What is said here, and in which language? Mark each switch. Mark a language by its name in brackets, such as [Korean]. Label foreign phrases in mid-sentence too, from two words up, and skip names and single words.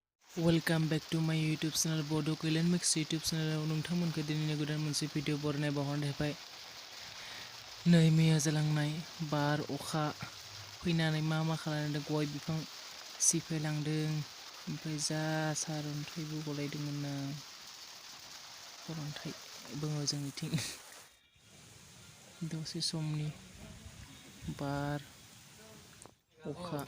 [English] Welcome back to my YouTube channel Bodokalyanmix YouTube channel [Bodo] नोंथांमोनखौ दिनैनि गोदान मोनसे भिडिअ बरायनाय बावहरनाय थाबाय। नै मैया जालांनाय बार अखा फैनानै मा खालामदों गय बिफां सिफायलांदों ओमफ्राय जा सारअन्थाइबो गलायदोंमोन ना सारअन्थाइ दङ जोंनिथिं दसे समनि बार अखा